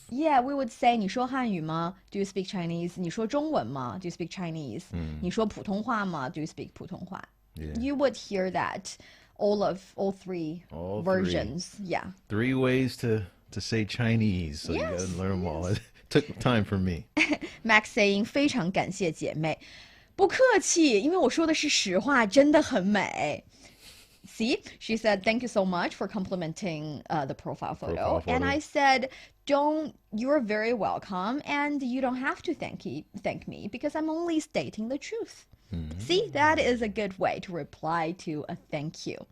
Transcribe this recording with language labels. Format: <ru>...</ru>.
<en>yeah, we would say,</en> <zh>你说汉语吗?</zh> <en>Do you speak Chinese?</en> <zh>你说中文吗?</zh> <en>Do you speak Chinese?</en> <zh>你说普通话吗?</zh> <en>Do you speak 普通话? Yeah. You would hear that all three versions. Yeah. 3 ways to say Chinese, so you gotta learn them all. It took time for me. Max saying</en> <zh>非常感谢姐妹，不客气，因为我说的是实话，真的很美。</zh> <en>See, she said, thank you so much for complimenting the profile photo. And I said, you're very welcome, and you don't have to thank me because I'm only stating the truth. See, that is a good way to reply to a thank you.</en>